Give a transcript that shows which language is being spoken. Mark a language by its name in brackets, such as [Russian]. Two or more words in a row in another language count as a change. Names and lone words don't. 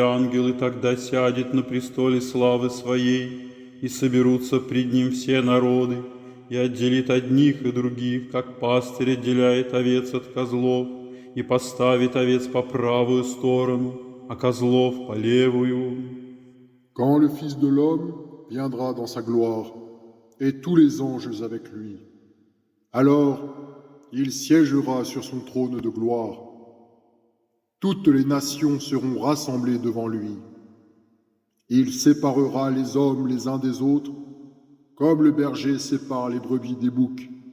[Russian] ангелы тогда сядет на престоле славы Своей, и соберутся пред Ним все народы, и отделит одних и других, как пастырь отделяет овец от козлов, и поставит овец по правую сторону, а козлов по левую. [French] Quand le Fils de l'homme viendra dans sa gloire, et tous les anges avec lui, alors il siégera sur son trône de gloire. Toutes les nations seront rassemblées devant lui. Il séparera les hommes les uns des autres, comme le berger sépare les brebis des boucs.